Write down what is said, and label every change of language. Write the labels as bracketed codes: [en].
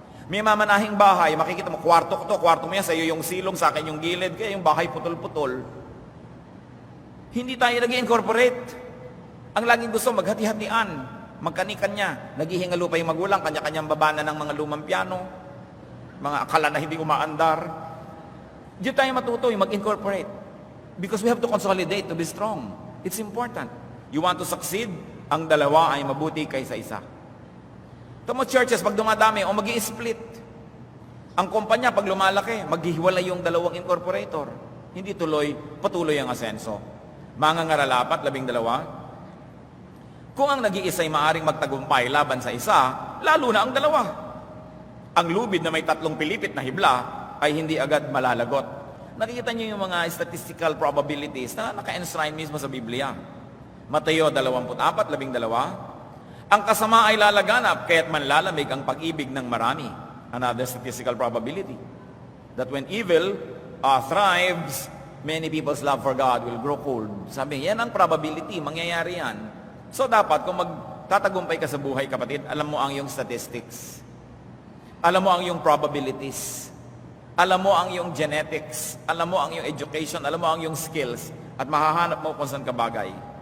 [tl] May mamanahing bahay, makikita mo, kwarto ko to, kwarto mo yan, sa iyo yung silong, sa akin yung gilid, kaya yung bahay putol-putol. Hindi tayo nag-incorporate. Ang laging gusto, maghati-hatian, magkani-kanya. Naghihingalo pa yung magulang, kanya-kanyang babana ng mga lumang piano, mga akala na hindi umaandar. Diyan tayo matuto yung mag-incorporate. [en] Because we have to consolidate to be strong. It's important. You want to succeed, [tl] ang dalawa ay mabuti kaysa isa. Tamo churches, pag dumadami, o mag-i-split. Ang kumpanya, pag lumalaki, maghihiwalay yung dalawang incorporator. Hindi patuloy ang asenso. Mga ngaralapat, 12. Kung ang nag-iisa ay maaring magtagumpay laban sa isa, lalo na ang dalawa. Ang lubid na may 3 pilipit na hibla ay hindi agad malalagot. Nakikita niyo yung mga statistical probabilities na naka-enshrine mismo sa Biblia. Mateo 24:12. Ang kasama ay lalaganap, kaya't manlalamig ang pag-ibig ng marami. [en] Another statistical probability. That when evil thrives, many people's love for God will grow cold. [tl] Sabi, yan ang probability, mangyayari yan. So dapat, kung magtatagumpay ka sa buhay, kapatid, alam mo ang iyong statistics. Alam mo ang iyong probabilities. Alam mo ang iyong genetics. Alam mo ang iyong education. Alam mo ang iyong skills. At mahahanap mo kung saan ka bagay.